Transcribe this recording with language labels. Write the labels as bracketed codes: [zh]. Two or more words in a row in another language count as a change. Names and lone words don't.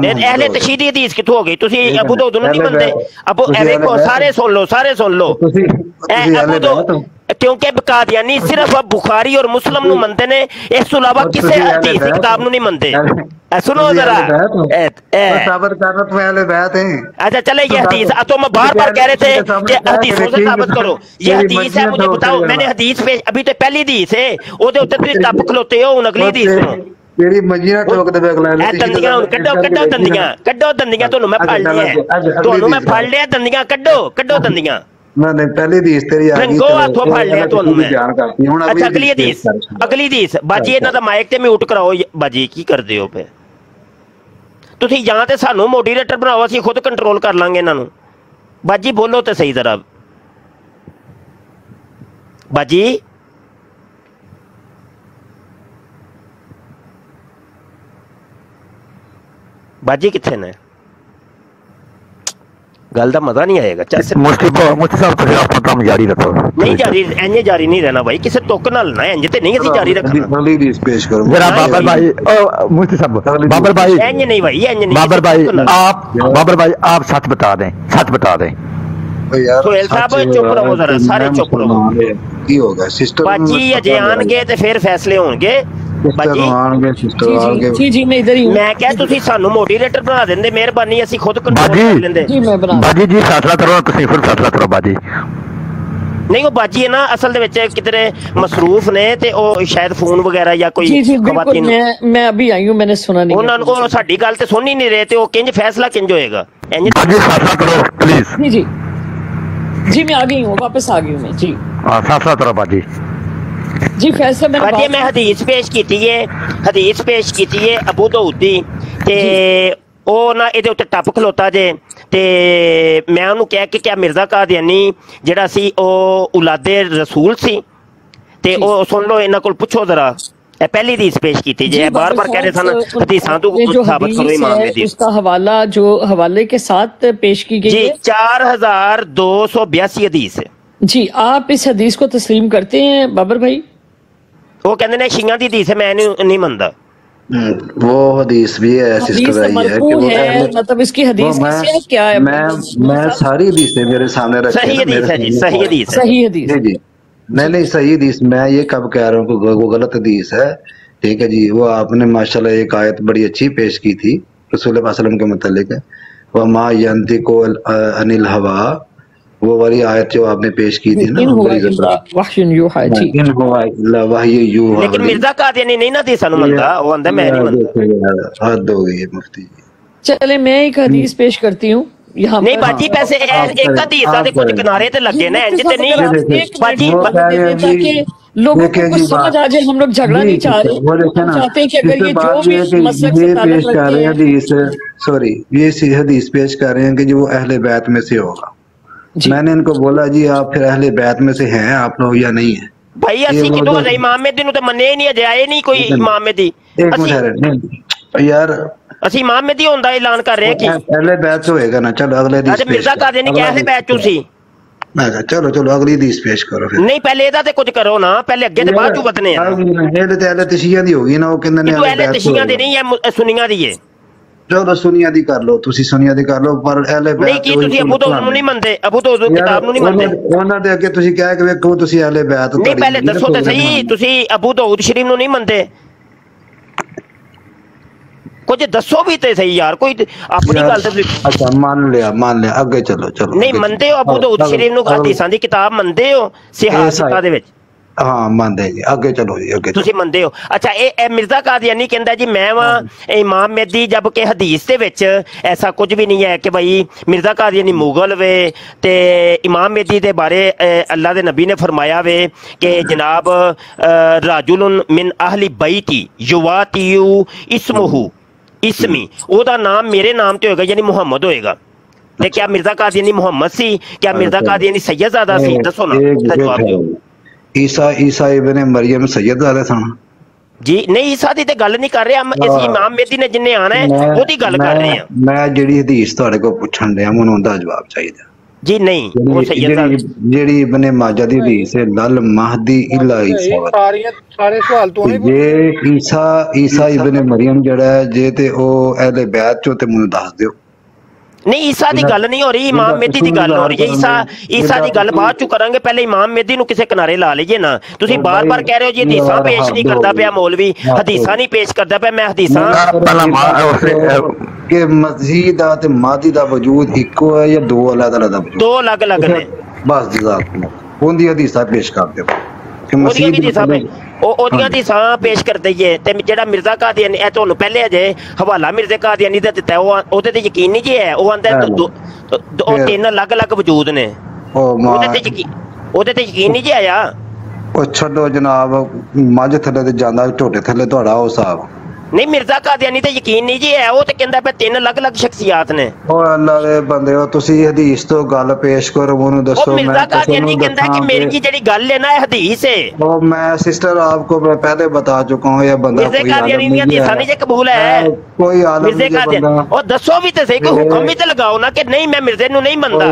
[pa] اہل تشیعہ حدیث کتھوں ہو گئی؟ تسی ابو داؤد نوں نہیں منتے؟ ابو دیکھو سارے سن لو ابو داؤد, کیونکہ قادیانی صرف بخاری اور مسلم نو منتے نے, اس تو علاوہ کسی حدیث کی کتاب نو نہیں منتے. سنو ذرا [ur] ثابت کرنا تو اہل بیت ہیں. اچھا چلے یہ حدیث تو میں بار بار کہہ رہے تھے کہ حدیثوں سے ثابت کرو. یہ حدیث ہے, مجھے بتاؤ. میں نے حدیث پہ ابھی تو پہلی حدیث ہے [pa] او دے اوتے تسی ٹپ کھلوتے ہو. اگلی حدیث سنو. تیری منجی نہ ٹھوک دے اگلا دندیاں کڈو دندیاں تانوں میں پھڑ لیا دندیاں کڈو دندیاں. نہیں پہلی حدیث تیری آ گئی ہاتھوں پھڑ لیا تانوں میں. اچھا اگلی حدیث باجی انہاں دا مائک تے میوٹ کراؤ. باجی کی کردے ہو پہ تسی جاں تے سانوں موڈیریٹر بناؤ, اسی خود کنٹرول کر لیں گے انہاں نوں. باجی بولو تے صحیح ذرا. باجی باجی کتنے نے گل کا مزہ نہیں آئے گا. جاری رکھو. نہیں جاری نہیں رہنا بھائی, کسی تک نہ لینا انج تے نہیں اسی جاری رکھنا. بابر بھائی مفتی صاحب, بابر بھائی انج نہیں بھائی, انج نہیں. [ur] بابر بھائی آپ سچ بتا دیں سہیل صاحب چپ رہو ذرا, سارے چپ رہو. [pa] کی ہوگا سسٹر باجی اجے آن گے تے پھر فیصلے ہون گے. میں کیا تسی سانو موڈیریٹر بنا دیندے, مہربانی اسی خود کنٹرول کر لیندے. باجی جی فیصلہ کرو, تسی پھر فیصلہ کرو باجی. نہیں وہ باجی ہے نا اصل دے وچ کدھر مصروف نے تے او شاید فون وغیرہ یا کوئی خواتین. [ur] میں ابھی آئی ہوں, میں نے سنا نہیں. انہاں کو ساڈی گل تے سن ہی نہیں رہے تے او کنج فیصلہ کنج ہوئے گا. باجی فیصلہ کرو پلیز. جی میں آ گئی ہوں, واپس آ گئی ہوں میں. جی فیصلہ کرو باجی. جی فیصلہ [pa] میں حدیث پیش کیتی ہے ابو داؤد دی تے او نا اے دے اوتے ٹپ کھلوتا جے تے میں انہوں کہہ کہ کیا مرزا قادیانی جڑا سی او اولاد رسول سی تے او سن لو انہاں کول پوچھو ذرا. پہلی حدیث پیش کیتی جے, بار بار کہہ رہے سن حدیثاں تو ثابت کرو امام دی. [ur] اس کا حوالہ جو حوالے کے ساتھ پیش کی گئی جی 4282 حدیث ہے. جی آپ اس حدیث کو تسلیم کرتے ہیں بابر بھائی؟ [pa] وہ کہندے نے شیعہ دی حدیث ہے, میں نہیں مندا. [ur] وہ حدیث بھی ہے سسٹر آئی ہے کہ وہ مطلب اس کی حدیث کیا ہے؟ میں ساری حدیثیں میرے سامنے رکھی. صحیح حدیث ہے جی, صحیح حدیث جی. نہیں صحیح حدیث, میں یہ کب کہہ رہا ہوں کہ وہ غلط حدیث ہے. ٹھیک ہے جی. وہ آپ نے ماشاءاللہ ایک آیت بڑی اچھی پیش کی تھی رسول اللہ [ar] صلی اللہ علیہ وسلم [ur] کے متعلق, [ar] وما ينطق عن الهوى, [ur] وہ والی آیت جو آپ نے پیش کی تھی نا, [pa] لیکن مرزا قادیانی نہیں نا دی سانوں مندا, وہ اندر میں نہیں مندا. [ur] حد ہو گئی ہے مفتی جی. چلے میں ایک حدیث پیش کرتی ہوں یہاں [pa] نہیں باجی پیسے ایک حدیث دے کچھ کنارے تے لگے نا انج تے نہیں باجی [ur] تاکہ لوگوں کو کچھ سمجھ آ جائے. ہم لوگ جھگڑا نہیں چاہ رہے, ہم چاہتے ہیں کہ اگر یہ جو بھی مسلک سے تعلق رکھتے ہیں حدیث سوری یہ حدیث پیش کر رہے ہیں کہ جو اہل بیت میں سے ہوگا. میں نے ان کو بولا جی آپ پھر اہل بیت میں سے ہیں آپ لوگ یا نہیں ہیں؟ [pa] بھائی اسی کدوں امام مہدی نو تے مننے نہیں اجے آئے نہیں کوئی امام مہدی. [ur] یار [pa] اسی امام مہدی ہوندا اعلان کر رہے ہیں کہ اہل بیت سے ہوئے گا نا. چلو اگلے حدیث پیش مرزا قادیانی کہ اہل بیت چوں سی. چلو چلو اگلی حدیث پیش کرو پھر. نہیں پہلے ادا تے کچھ کرو نا, پہلے اگے تے بعد چوں ودنے ہیں. اہل تشیعہ دی ہوگی نا, وہ کہندے نے اہل تشیعہ دی نہیں ہے سنیاں دی ہے. چلو سنیاں دی کر لو, تسی سنیاں دی کر لو, پر اہل بیت نہیں کی تسی ابو داؤد نو نہیں مندے, ابو داؤد کتاب نو نہیں مندے. انہاں دے اگے تسی کہہ کے ویکھو تسی اہل بیت نہیں پہلے دسو تے صحیح تسی ابو داؤد شریف نو نہیں مندے. کچھ دسو بھی تے صحیح یار, کوئی اپنی گل تے. اچھا مان لیا اگے چلو چلو. نہیں مندے ہو ابو داؤد شریف نو حدیثاں دی کتاب مندے ہو صحاح ستہ دے وچ؟ ہاں ماندے جی, اگے چلو جی اگے تسی مندے ہو. اچھا اے مرزا قادیانی کہندا جی میں واں امام مہدی, جب کہ حدیث دے وچ ایسا کچھ بھی نہیں ہے کہ بھائی مرزا قادیانی مغل وے تے امام مہدی دے بارے اللہ دے نبی نے فرمایا وے کہ جناب [ar] راجل من اہل بیتی یواتیو اسمہ اسمی, [pa] او دا نام میرے نام تے ہوئے گا یعنی محمد ہوئے گا. تے کیا مرزا قادیانی محمد سی؟ کیا مرزا قادیانی سید زادہ سی؟ دسو نا جواب دیو. عیسیٰ ابن مریم سید زادہ سن جی نہیں عیسیٰ دی تے گل نہیں کر رہے ہم, اس امام مہدی نے جن نے آنا ہے وہ دی گل کر رہے ہیں. میں جڑی حدیث تہاڈے کو پوچھن دیا مینوں اوندا جواب چاہیے. جی نہیں وہ سید زادہ جڑی ابن ماجہ دی حدیث ہے [ar] لل مہدی الا عیسیٰ, [pa] سارے سوال تو نہیں یہ عیسیٰ ابن مریم جڑا ہے جے تے او اہل بیت چوں تے مینوں دس دیو. نہیں عیسیٰ دی گل نہیں ہو رہی, امام مہدی دی گل ہو رہی ہے. عیسیٰ دی گل بعد چوں کریں گے, پہلے امام مہدی نو کسے کنارے لا لئیے نا. تسی بار بار کہہ رہے ہو جی حدیثاں پیش نہیں کردا پیا مولوی, حدیثاں نہیں پیش کردا پیا. میں حدیثاں کہ مسیح دا تے مہدی دا وجود اکو ہے یا دو الگ الگ وجود؟ دو الگ الگ نے. بس جزاک اللہ, اون دی حدیثاں پیش کر دیو کہ مسیح حدیثاں پیش کر دئیے. تے جڑا مرزا قادیانی اے تانوں پہلے اجے حوالہ مرزا قادیانی دا دتا ہے, او تے یقین نہیں جی ہے. او آندا ہے او تین الگ الگ وجود نے, او تے یقین نہیں جی آیا. او چھڈو جناب, مجھ تھلے تے جاندا ٹوٹے تھلے تہاڈا او صاحب. نہیں مرزا قادیانی تے یقین نہیں جی ہے, وہ تے کہندا پہ تین الگ الگ شخصیات نے. او اللہ دے بندے ہو, تسی حدیث تو گل پیش کرو مونوں دسو. مرزا قادیانی کہندا ہے کہ میری جڑی گل ہے نا حدیث ہے. [ur] او میں سسٹر آپ کو میں پہلے بتا چکا ہوں, یہ بندہ [pa] مرزا قادیانی دی حدیث نہیں قبول ہے. کوئی عالم مرزا قادیانی او دسو بھی تے صحیح, کوئی حکم بھی تے لگاؤ نا کہ نہیں میں مرزے نو نہیں مندا.